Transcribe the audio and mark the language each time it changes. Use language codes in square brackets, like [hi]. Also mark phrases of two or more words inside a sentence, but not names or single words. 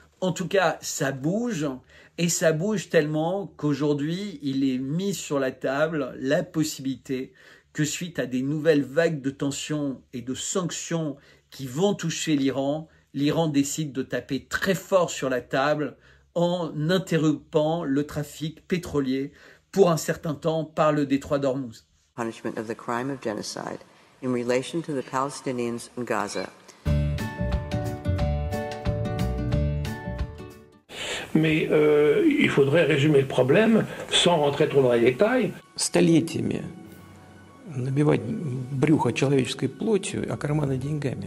[fr] En tout cas, ça bouge, et ça bouge tellement qu'aujourd'hui, il est mis sur la table la possibilité que suite à des nouvelles vagues de tensions et de sanctions qui vont toucher l'Iran, l'Iran décide de taper très fort sur la table en interrompant le trafic pétrolier pour un certain temps par le détroit d'Ormuz. [en] Punishment of the crime of genocide in relation to the Palestinians in Gaza. [fr] Mais il faudrait résumer le problème sans rentrer trop dans les détails. [ru] Столетиями набивать брюхо человеческой плотью, а карманы деньгами.